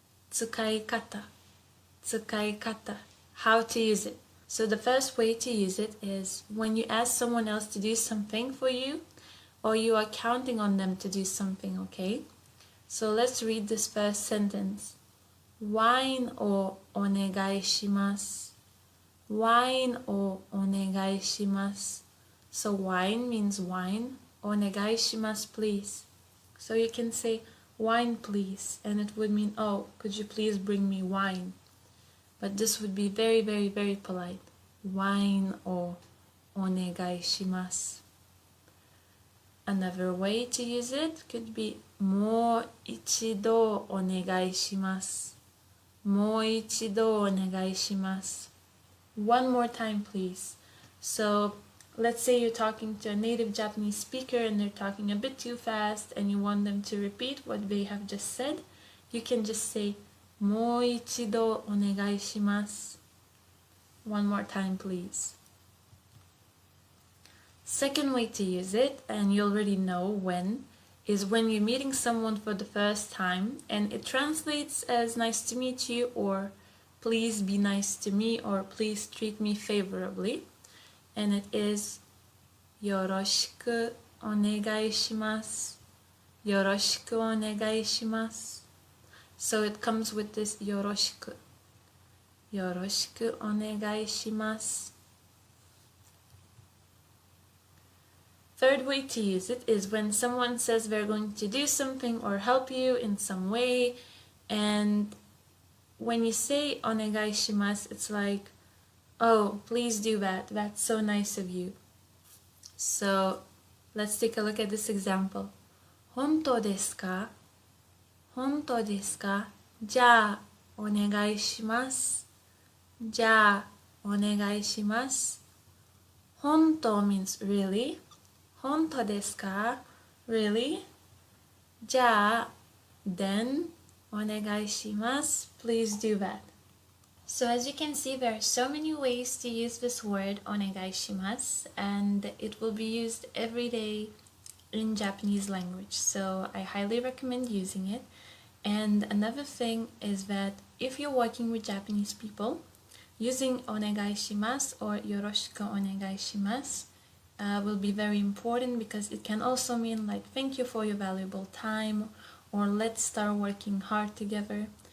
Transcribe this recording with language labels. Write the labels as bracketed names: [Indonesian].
[Japanese] 使い方。使い方。 [English] How to use it. So the first way to use it is when you ask someone else to do something for you or you are counting on them to do something, okay? So let's read this first sentence. [Japanese] ワインをお願いします。ワインをお願いします。 [English] So wine means wine. お願いします please. So you can say wine please and it would mean oh, could you please bring me wine? But this would be very, very, very polite. [Japanese] ワインをお願いします。 [English] Another way to use it could be [Japanese] もう一度お願いします。もう一度お願いします。 [English] One more time, please. So let's say you're talking to a native Japanese speaker and they're talking a bit too fast and you want them to repeat what they have just said. You can just say [Japanese] もう一度お願いします. [English] One more time, please. Second way to use it, and you already know when, is when you're meeting someone for the first time and it translates as nice to meet you, or please be nice to me, or please treat me favorably. And it is [Japanese] よろしくお願いします. よろしくお願いします. [English] So it comes with this よろしく. [Japanese] よろしくお願いします. [English] Third way to use it is when someone says they're going to do something or help you in some way, and when you say お願いします, it's like, oh, please do that. That's so nice of you. So let's take a look at this example. [Japanese] 本当ですか?本当ですか? じゃあお願いします.じゃあお願いします. [English] 本当 means really. [Japanese] 本当ですか? [English] Really? じゃあ then お願いします. Please do that. So as you can see, there are so many ways to use this word お願いします, and it will be used every day in Japanese language. So I highly recommend using it. And another thing is that if you're working with Japanese people, using お願いします or よろしくお願いします will be very important, because it can also mean like thank you for your valuable time, or let's start working hard together.